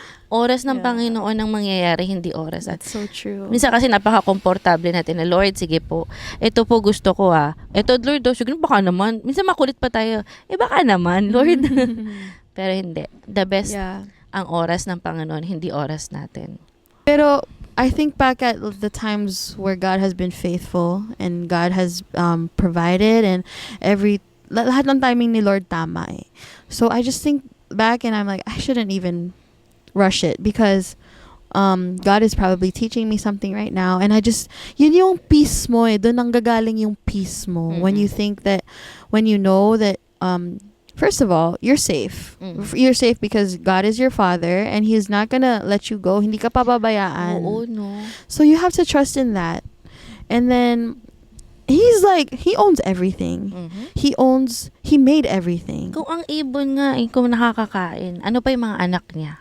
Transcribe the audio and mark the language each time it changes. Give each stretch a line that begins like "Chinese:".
Filipino: Oras ng Panginoon ang mangyayari, hindi oras.
English: That's so true.
Filipino: Minsan kasi napaka-komportable natin na, Lord, sige po, ito po gusto ko Ito, Lord, sige, baka naman. Minsan makulit pa tayo, baka naman, Lord. Pero hindi. The best ang oras ng Panginoon, hindi oras natin.
English: Pero I think back at the times where God has been faithful and God has provided and
Filipino: lahat ng timing ni Lord tama eh.
English: So I just think back and I'm like, I shouldn't even rush it because God is probably teaching me something right now. And I just,
Filipino: yun yung peace mo eh. Doon ang gagaling yung peace mo.
English: When you think that, when you know that, first of all, you're safe. You're safe because God is your father and He's not gonna let you go.
Filipino: Hindi ka pababayaan. Oo, no.
English: So you have to trust in that. And then, He's like, he owns everything. Mhm. He made everything.
Filipino: Kung ang ibon nga, kung nakakakain, ano pa yung mga anak niya?